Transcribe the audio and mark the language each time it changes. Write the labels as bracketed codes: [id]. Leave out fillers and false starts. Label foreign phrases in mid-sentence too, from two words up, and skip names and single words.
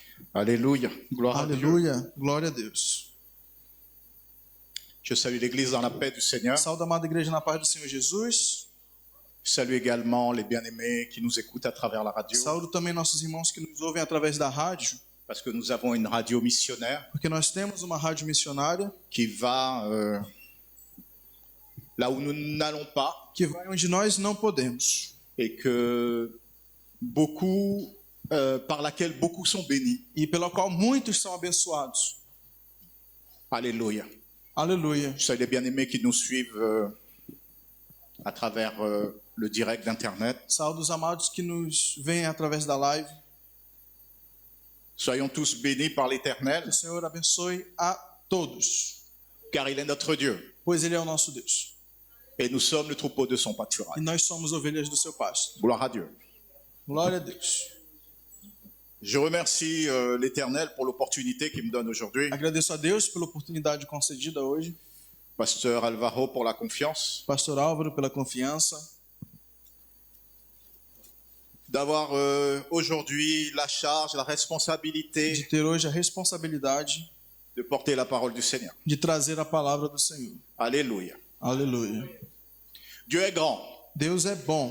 [fr] Alléluia. Gloire à Dieu. [pt] Aleluia. Glória a Deus. [fr] Je salue l'Église dans la paix du Seigneur. [pt] Saúde a amada igreja na paz do Senhor Jesus. [fr] Je salue également les bien-aimés qui nous écoutent à travers la radio. [pt] Saúdo também nossos irmãos que nos ouvem através da rádio, [fr] Parce que nous avons une radio missionnaire [pt] porque nós temos uma rádio missionária [fr] qui va là où nous n'allons pas [pt] que vai onde nós não podemos [fr] et que beaucoup, par laquelle beaucoup sont bénis. [pt] e pela qual muitos são abençoados. [fr] Alléluia. [pt] Aleluia. [fr] Je salue les bien-aimés qui nous suivent à travers le direct d'Internet. [pt] Saúdo os amados que nos veem através da live. [fr] Soyons tous bénis par l'Éternel, [pt] O Senhor abençoe a todos, [fr] car il est notre Dieu. [pt] pois Ele é o nosso Deus. [fr] Et nous sommes le troupeau de son [pt] E [fr] pâturage. [pt] nós somos ovelhas do seu pasto. [fr] Gloire à Dieu. [pt] Glória a Deus. [fr] Je remercie l'Éternel pour l'opportunité qu'il me donne aujourd'hui. [pt] Agradeço a Deus pela oportunidade concedida hoje. [fr] Pasteur Alvaro pour la confiance. [pt] Pastor Álvaro pela confiança. [fr] D'avoir aujourd'hui la charge, la [pt] De [fr] responsabilité [pt] ter hoje a responsabilidade [fr] de porter la parole du Seigneur. [pt] de trazer a palavra do Senhor. [fr] Alléluia. [pt] Aleluia. [fr] Dieu est grand. [pt] Deus é bom,